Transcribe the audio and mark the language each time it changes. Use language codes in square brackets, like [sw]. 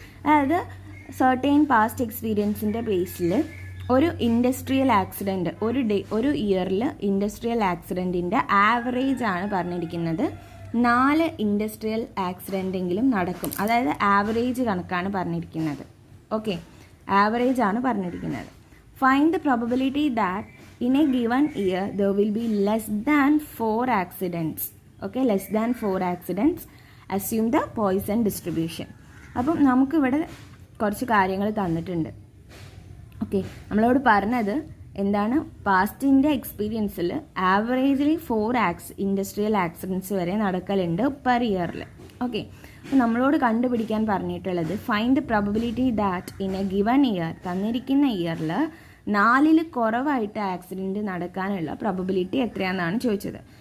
[ml] അതായത് സർട്ടെയിൻ പാസ്റ്റ് എക്സ്പീരിയൻസിൻ്റെ ബേസിൽ ഒരു industrial accident ഒരു ഇയറിൽ ഇൻഡസ്ട്രിയൽ ആക്സിഡൻറ്റിൻ്റെ ആവറേജ് ആണ് പറഞ്ഞിരിക്കുന്നത്. 4 ഇൻഡസ്ട്രിയൽ ആക്സിഡൻറ്റെങ്കിലും നടക്കും. അതായത് ആവറേജ് കണക്കാണ് പറഞ്ഞിരിക്കുന്നത്. ഓക്കെ, ആവറേജ് ആണ് പറഞ്ഞിരിക്കുന്നത്. [en] Find the probability that in a given year there will be less than 4 accidents. Okay, less than 4 accidents. Assume the Poisson distribution. [ml] അപ്പം നമുക്കിവിടെ കുറച്ച് കാര്യങ്ങൾ തന്നിട്ടുണ്ട്. ഓക്കെ, നമ്മളോട് പറഞ്ഞത് എന്താണ്, പാസ്റ്റിൻ്റെ എക്സ്പീരിയൻസിൽ ആവറേജ്ലി 4 ഇൻഡസ്ട്രിയൽ ആക്സിഡൻറ്റ്സ് വരെ നടക്കലുണ്ട് പെർ ഇയറിൽ. ഓക്കെ, അപ്പോൾ നമ്മളോട് കണ്ടുപിടിക്കാൻ പറഞ്ഞിട്ടുള്ളത് [en] find the probability that in a given year, [ml] തന്നിരിക്കുന്ന ഇയറിൽ 4ൽ കുറവായിട്ട് ആക്സിഡൻറ്റ് നടക്കാനുള്ള പ്രോബബിലിറ്റി എത്രയാണെന്നാണ് ചോദിച്ചത്.